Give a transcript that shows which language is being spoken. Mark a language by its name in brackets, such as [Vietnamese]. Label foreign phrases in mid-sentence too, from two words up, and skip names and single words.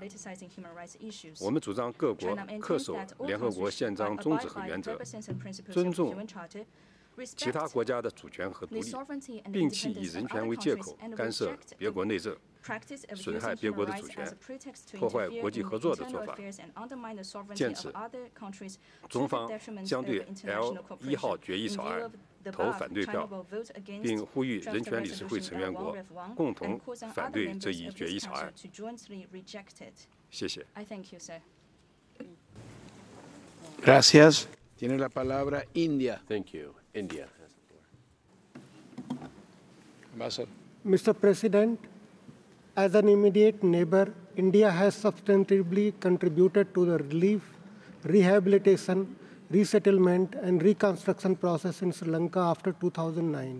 [Chinese] 我们主张各国恪守联合国宪章宗旨和原则，尊重其他国家的主权和独立，摒弃以人权为借口干涉别国内政、损害别国的主权、破坏国际合作的做法。鉴此，中方将对 L1号决议草案投反对票，并呼吁人权理事会成员国共同反对这一决议草案。谢谢。 [Spanish] Gracias. Tiene la palabra India. [English] Thank you. India has the floor. Ambassador. Mr. President, as an immediate neighbor, India has substantively contributed to the relief, rehabilitation, resettlement, and reconstruction process in Sri Lanka after 2009.